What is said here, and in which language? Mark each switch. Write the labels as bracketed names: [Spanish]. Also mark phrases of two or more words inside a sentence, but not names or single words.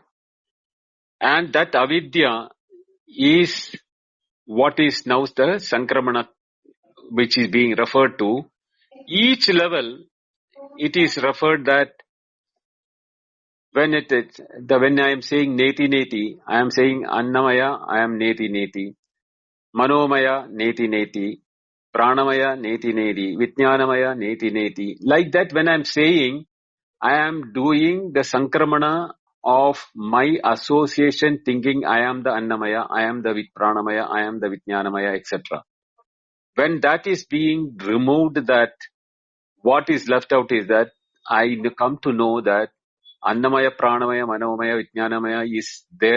[English] And that avidya is what is now the Sankramana which is being referred to. Each level it is referred that when I am saying neti, I am saying Annamaya, I am neti. [Sanskrit] मनोमय, नेति। प्राणमय, नेति. विज्ञानमय, नेति. [English] Like that, when I am saying, I am doing the Sankramana of my association thinking I am the Annamaya, I am the Pranamaya, I am the Vijnanamaya, etc. When that is being removed, that what is left out is that I come to know that Annamaya, Pranamaya, Manomaya, Vijnanamaya is there.